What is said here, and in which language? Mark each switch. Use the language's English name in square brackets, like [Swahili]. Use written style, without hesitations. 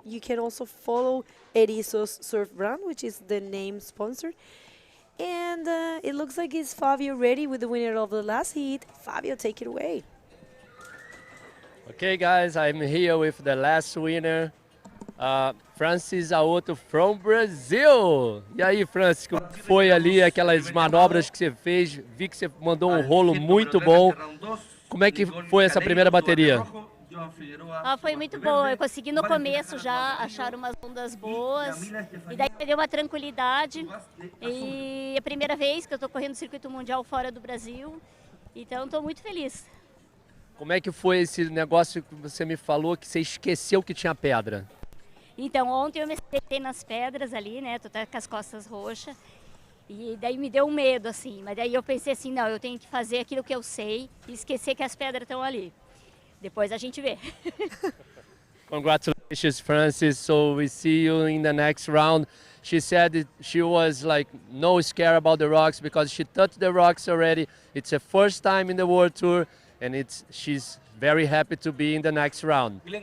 [English] You can also follow Erizos Surf Brand, which is the name sponsor. And it looks like it's Fabio ready with the winner of the last heat. Fabio, take it away. Okay, guys, I'm here with the last winner, Francis Aoto from Brazil. [Portuguese] E aí, Francis, como foi ali aquelas manobras que você fez? Vi que você mandou um rolo muito bom. Como é que foi essa primeira bateria? Foi muito boa, eu consegui no começo já achar umas ondas boas, e daí me deu uma tranquilidade, e é a primeira vez que eu estou correndo o circuito mundial fora do Brasil, então estou muito feliz. Como é que foi esse negócio que você me falou que você esqueceu que tinha pedra? Então, ontem eu me deitei nas pedras ali, né? Tô até com as costas roxas. E daí me deu um medo, assim. Mas daí eu pensei assim, não, eu tenho que fazer aquilo que eu sei e esquecer que as pedras estão ali. Depois a gente vê. [English] Congratulations, Francis. So we see you in the next round. She said that she was like no scare about the rocks because she touched the rocks already. It's her first time in the World Tour, and she's very happy to be in the next round.